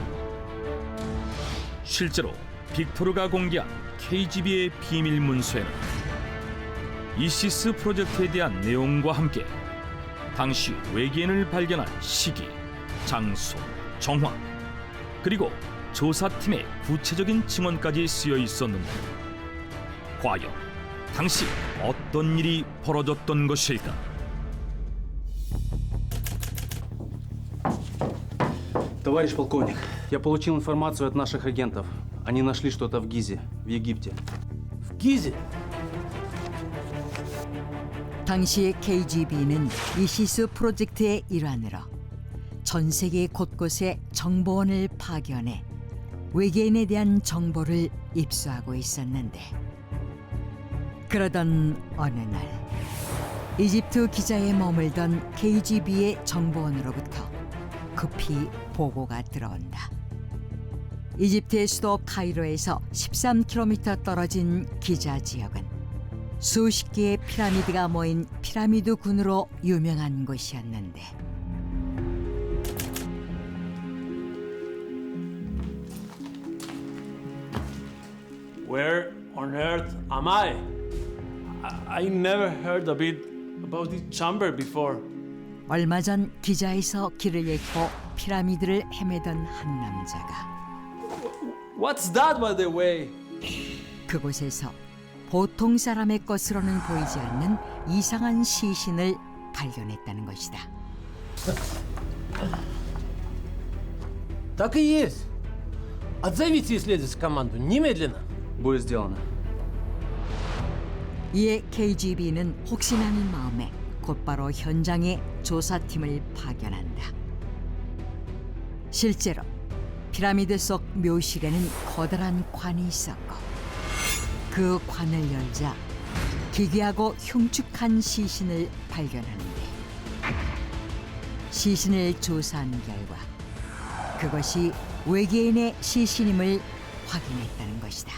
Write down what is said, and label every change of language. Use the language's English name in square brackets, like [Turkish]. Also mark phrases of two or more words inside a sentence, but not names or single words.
[Korean] 실제로 빅토르가 공개한 KGB의 비밀 문서에는 이시스 프로젝트에 대한 내용과 함께 당시 외계인을 발견한 시기, 장소, 정황, 그리고 조사팀의 구체적인 증언까지 쓰여 있었는데 과연 당시 어떤 일이 벌어졌던 것일까? [Russian] Товарищ полковник, я получил информацию от наших агентов. Они нашли что-то в Гизе, в Египте. В Гизе? [Korean] 당시 KGB는 이시스 프로젝트의 일환으로 전 세계 곳곳에 정보원을 파견해 외계인에 대한 정보를 입수하고 있었는데 그러던 어느 날 이집트 기자에 머물던 KGB의 정보원으로부터 급히 보고가 들어온다. 이집트의 수도 카이로에서 13km 떨어진 기자 지역은 수십 개의 피라미드가 모인 피라미드 군으로 유명한 곳이었는데 [English] Where on earth am I? I never heard a bit about this chamber before. [Korean] 얼마 전 기자에서 길을 잃고 피라미드를 헤매던 한 남자가 [English] What's that, by the way? [Korean] 그곳에서 보통 사람의 것으로는 보이지 않는 이상한 시신을 발견했다는 것이다. [Russian] Так и есть. Отзовите исследовательскую команду немедленно. Будет сделано. [Korean] 이에 KGB는 혹시나는 마음에 곧바로 현장에 조사팀을 파견한다. 실제로 피라미드 속 묘실에는 커다란 관이 있었고 그 관을 열자 기괴하고 흉측한 시신을 발견하는데 시신을 조사한 결과 그것이 외계인의 시신임을 확인했다는 것이다.